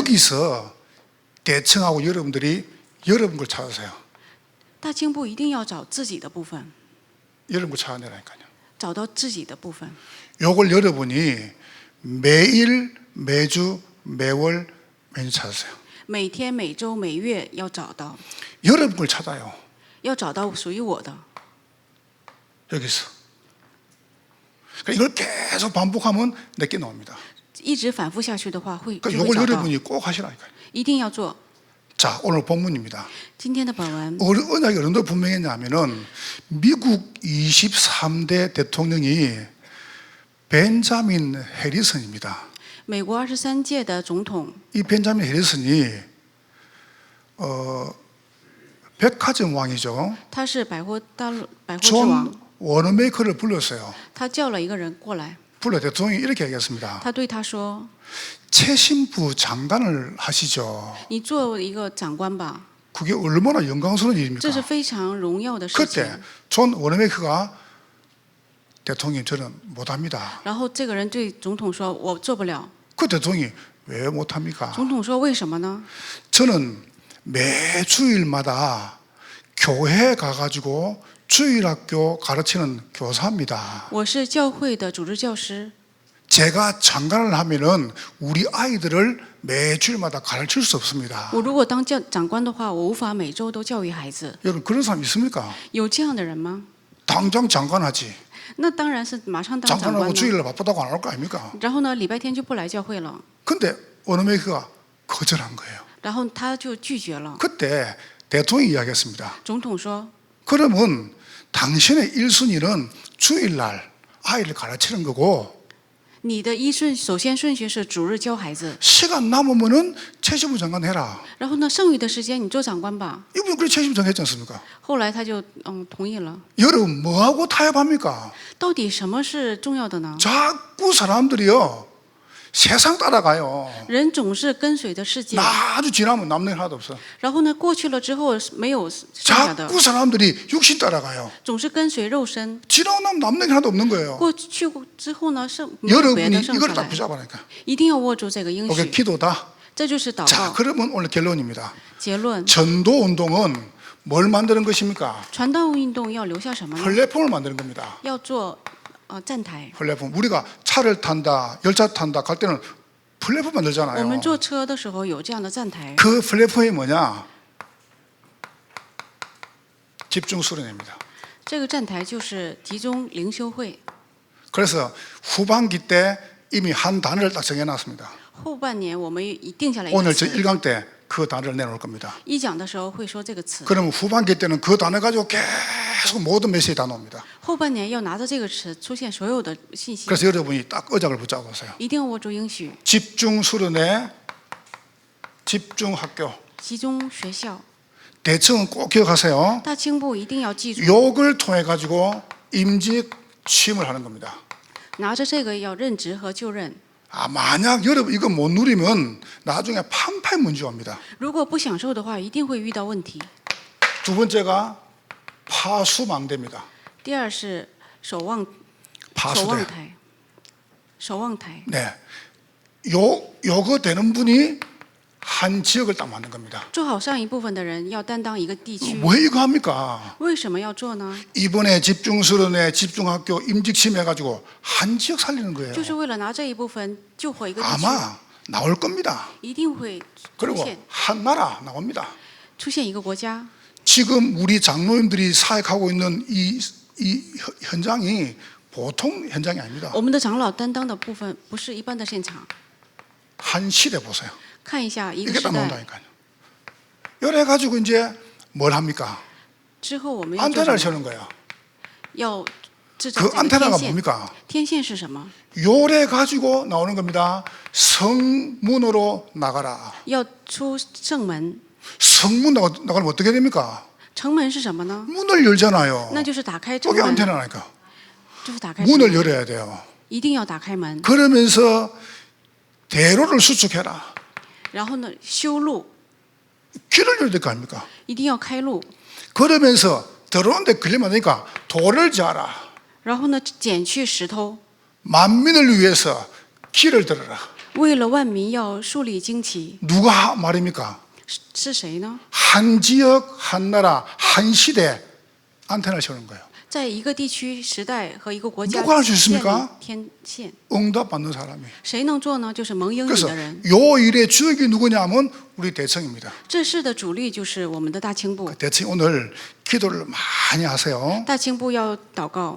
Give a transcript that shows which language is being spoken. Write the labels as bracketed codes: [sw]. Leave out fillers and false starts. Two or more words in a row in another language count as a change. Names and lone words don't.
[ko] 여기서 대청하고 여러분들이 여러분 걸 찾으세요. [zh] 大清部一定要找自己的部分， [ko] 여러분 걸 찾아내라니까요. [zh] 找到自己的部分。 [ko] 요걸 여러분이 매일, 매주, 매월, 매년 찾으세요. [zh] 每天、每周、每月要找到， [ko] 여러분 걸 찾아요. [zh] 要找到属于我的。 [ko] 여기서. 그러니까 이걸 계속 반복하면 내게 나옵니다. [zh] 一直反复下去的话，会 [ko] 그러니까 [zh] 就会 [ko] 요걸 [zh] 找到， [ko] 여러분이 꼭 하시라니까요. [zh] 一定要做。 [ko] 자, 오늘 본문입니다. [zh] 今天的本文， [ko] 언약이 어느 정도 분명했냐면은 미국 23대 대통령이 벤자민 해리슨입니다. [zh] 美国23届的总统， [ko] 이 벤자민 해리슨이 백화점 왕이죠. [zh] 他是百货之 [ko] 존 [zh] 王， [ko] 워너메이커를 불렀어요. [zh] 他叫了一个人过来， [ko] 불러 대통령이 이렇게 얘기했습니다. [zh] 他对他说 [ko] 최신부 장관을 하시죠. ：“ [zh] 你做一个长官吧， [ko] 그게 얼마나 영광스러운 [zh] 这 [ko] 일입니까? [zh] 是非常荣耀的事情。 [ko] 그때 존 워너메이커가 대통령 저는 못합니다. [zh] 然后这个人对总统说：“我做不了。 [ko] 그 대통령이 왜 못합니까? [zh] 总统说：“为什么呢？ [ko] 저는 매 주일마다 교회 가가지고 주일학교 가르치는 교사입니다. [zh] 我是教会的主日教师， [ko] 제가 장관을 하면은 우리 아이들을 매 주일마다 가르칠 수 없습니다. [zh] 我如果当长官的话，我无法每周都教育孩子。 [ko] 여러분 그런 사람 있습니까? [zh] 有这样的人吗？ [ko] 당장 장관하지. [zh] 那当然是马上当长官 [ko] 장관하고 [zh] 了。 [ko] 주일날 바쁘다고 안 할 거 아닙니까? [zh] 然后呢，礼拜天就不来教会了， [ko] 근데 워너메이커가 거절한 거예요. [zh] 然后他就拒绝了。 [ko] 그때 대통령이 이야기했습니다. [zh] 总统说 [ko] 그러면 당신의 1순위는 주일날 아이를 가르치는 거고 [zh] 你的首先顺序是主日教孩子， [ko] 시간 남으면은 최신부 장관 해라. [zh] 然后呢，剩余的时间你做长官吧。 [ko] 이분 그래 최신부 장관 했지 않습니까? [zh] 后来他就同意了。 [ko] 여러분 뭐하고 타협합니까? [zh] 到底什么是重要的呢？ [ko] 자꾸 사람들이요 세상 따라가요. [zh] 人总是跟随着世界， [ko] 아주 지나면 남는 게 하나도 없어. [zh] 然后呢，过去了之后没有剩下的， [ko] 자꾸 사람들이 육신 따라가요. [zh] 总是跟随肉身。 [ko] 지나고 나면 남는 게 하나도 없는 거예요. [zh] 过去之后呢，没有别 [ko] 여러분이 [zh] 的剩 [ko] 이걸 [zh] 下 [ko] 딱 [zh] 来， [ko] 붙잡아라니까. [zh] 一定要握住这个应 [ko] 이게 [zh] 许， [ko] 기도다. [zh] 这就是祷 [ko] 자, [zh] 告。 [ko] 그러면 오늘 결론입니다. [zh] 结论： [ko] 전도 운동은 뭘 만드는 것입니까? [zh] 传道运动要留下什么呢？ [ko] 플랫폼을 만드는 겁니다. 要做站台。 플랫폼. 우리가 차를 탄다, 열차 탄다 갈 때는 플랫폼 [zh] 我 [ko] 만들잖아요. [zh] 们坐车的时候有这样的站台， [ko] 그 플랫폼이 뭐냐? 집중 수련입니다. [zh] 这个站台就是集中灵修会。 [ko] 그래서 후반기 때 이미 한 단어를 딱 정해놨습니다. [zh] 后半年我们定下来一个 [ko] 오늘 저 [zh] 词， [ko] 1강 때 그 단어를 내놓을 겁니다. [zh] 一讲的时候会说这个词。 [ko] 그러면 후반기 때는 그 단어 가지고 계속 모든 메시지 다 나옵니다. [zh] 后半年要拿着这个词出现所有的信息， [ko] 그래서 여러분이 딱 의장을 붙잡으세요. [zh] 一定要握住应许， [ko] 집중 수련회, 집중 학교. [zh] 集中学校。 [ko] 대청은 꼭 기억하세요. [zh] 大清部一定要记住， [ko] 욕을 통해 가지고 임직 취임을 하는 겁니다. [zh] 拿着这个要任职和就任。 [ko] 만약 여러분 이거 못 누리면 나중에 판파에 문제 옵니다. [zh] 如果不享受的话，一定会遇到问题。 [ko] 두 번째가 파수망대입니다. [zh] 第二是守望 [ko] 파수대. [zh] 台，守望台。 [ko] 네, 요거 되는 분이 한 지역을 딱 만든 겁니다. [zh] 做好上一部分的人要担当一个地区。 [ko] 왜 이거 합니까? [zh] 为什么要做呢？ [ko] 이번에 집중수련회, 집중학교 임직심 해가지고 한 지역 살리는 거예요. [zh] 就是为了拿这一部分救活一个地区， [ko] 아마 나올 겁니다. [zh] 一定会出 [ko] 그리고 [zh] 现 [ko] 한 나라 나옵니다. [zh] 出现一个国家。 [ko] 지금 우리 장로님들이 사역하고 있는 이 현장이 보통 현장이 아닙니다. [zh] 我们的长老担当的部分不是一般的现场。 [ko] 한 시대 보세요. [zh] 看一下一个 [ko] 이게 [zh] 时 [ko] 딱 [zh] 代 [ko] 나온다니까요. 이래 가지고 이제 뭘 합니까? [zh] 之后，我们要做什 [ko] 안테나를 [zh] 么？ [ko] 쳐는 거예요. [zh] 要制造 [ko] 그 [zh] 这个 [ko] 안테나가 [zh] 天线。 [ko] 뭡니까? [zh] 天线是什么？ [ko] 요래 가지고 나오는 겁니다. 성문으로 나가라. [zh] 要出正门。 [ko] 성문 나가면 어떻게 됩니까? [zh] 城门是什么呢？ [ko] 문을 열잖아요. [zh] 那就是打开城 [ko] 저게 [zh] 门， [ko] 안테나니까 [zh] 就是打开城 [ko] 문을 [zh] 门， [ko] 열어야 돼요. [zh] 一定要打开门。 [ko] 그러면서 대로를 수축해라. [zh] 然后呢，修路， [ko] 길을 열어야 될 거 아닙니까? [zh] 一定要开路。 [ko] 그러면서 들어오는데 걸리면 안 되니까 돌을 자라. [zh] 然后呢，剪去石头， [ko] 만민을 위해서 길을 들어라. [zh] 为了万民要树立旌旗。 [ko] 누가 말입니까? [zh] 是谁呢？ [ko] 한 지역, 한 나라, 한 시대 안테나를 세우는 거예요. [zh] 在一个地区、时代和一个国家 [ko] 누가할수 [zh] 建立 [ko] 있습니까 [zh] 天线， [ko] 응답받는 사람이. [zh] 谁能做呢？就是蒙应允 [ko] 그래서 [zh] 的人。 [ko] 요 일의 주역이 누구냐면 우리 대청입니다. [zh] 这事的主力就是我们的大清部， [ko] 대청 오늘 기도를 많이 하세요. [zh] 大清部要祷告，